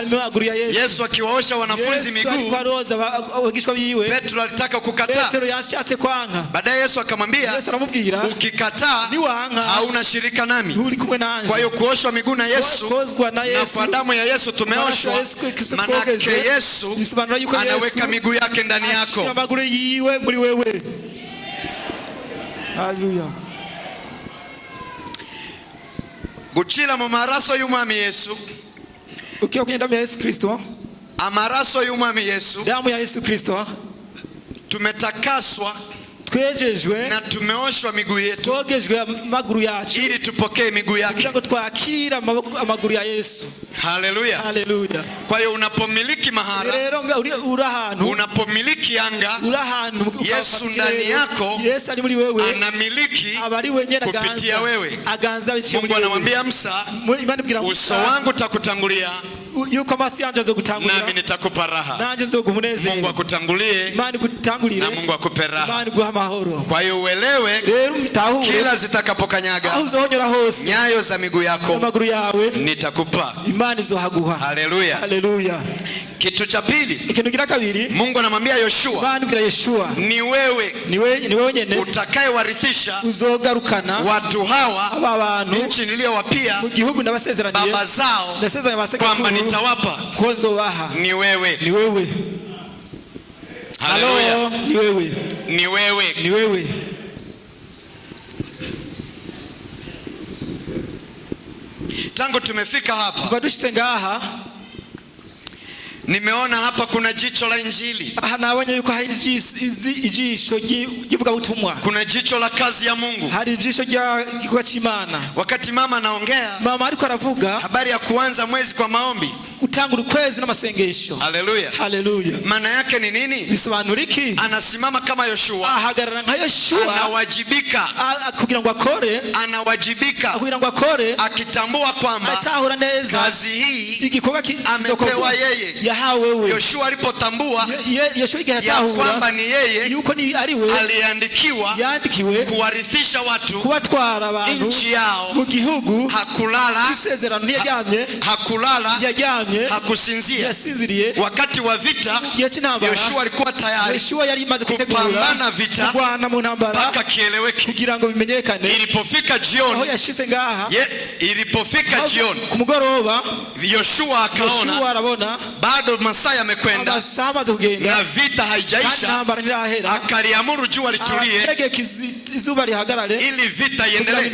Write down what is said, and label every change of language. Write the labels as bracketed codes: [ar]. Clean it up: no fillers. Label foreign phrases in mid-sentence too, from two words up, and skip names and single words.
[sw] Yesu akiwaosha wanafunzi miguu, Petro alitaka kukataa. Baadaye Yesu akamwambia, ukikataa hauna shirika nami. Kwa hiyo kuoshwa miguu na Yesu na kwa damu ya Yesu tumeoshwa, manake Yesu anaweka miguu yake ndani yako. Haleluya. [rn] Gucira mu maraso y'umwami Yesu. [sw] Ukiwa kwenye damu ya Yesu Kristo, [rn] amaraso y'umwami Yesu, [sw] damu ya Yesu Kristo, tumetakaswa, [rn] twejejwe [sw] na tumeoshwa miguu yetu, [rn] twogejwe amaguru yacu [sw] ili tupokee miguu yake, [rn] kugira ngo twakira amaguru ya Yesu. Haleluya. Haleluya. [sw] Kwa hiyo unapomiliki mahala, unapomiliki anga, Yesu ndani yako anamiliki kupitia wewe. Mungu anamwambia Musa, uso wangu takutangulia, nami nitakupa raha. Mungu akutangulie na Mungu akupe raha. Kwa hiyo uelewe, kila zitakapokanyaga nyayo za miguu yako nitakupa. Haleluya. Haleluya. Kitu cha pili, [rn] ikintu kira kabiri, [sw] Mungu anamwambia Yoshua, ni wewe [rn] nyene [sw] utakayewarithisha [rn] uzogarukana [sw] watu hawa [rn] abantu [sw] nchi niliyowapia [rn] mu gihugu nabasezeraniye [sw] baba zao kwamba nitawapa. Ni wewe. Haleluya. Ni wewe. Tangu tumefika hapa, nimeona hapa kuna jicho la Injili. [rn] Nabonye yuko hari ijisho givuga butumwa. [sw] Kuna jicho la kazi ya Mungu. [rn] Hari ijisho gikorwa c'Imana. [sw] Wakati mama anaongea, [rn] mama ariko aravuga [sw] habari ya kuanza mwezi kwa maombi, [rn] kutangura ukwezi n'amasengesho. Haleluya. Haleluya. [sw] Maana yake ni nini? [rn] Bisobanura iki? [sw] Anasimama kama Yoshua, [rn] ahagarara nka Yoshua, [sw] anawajibika [rn] kugira ngo akore, kugira ngo akore, [sw] akitambua kwamba [rn] atahura neza [sw] kazi hii [rn] igikorwa [sw] amepewa yeye. Yoshua alipotambua ya kwamba ni yeye [rn] yuko ni ari we [sw] aliandikiwe kuwarithisha watu [rn] kubatwara abantu [sw] nchi yao [rn] mu gihugu, [sw] hakulala, hakusinzia. Wakati wa vita Yoshua alikuwa tayari kupambana vita mpaka kieleweke. [rn] kugira ngo bimenyekane. [sw] Ilipofika jioni, [rn] kumugoroba, [sw] Yoshua akaona bado masaa yamekwenda na vita haijaisha, akaliamuru jua litulie ili vita iendelee.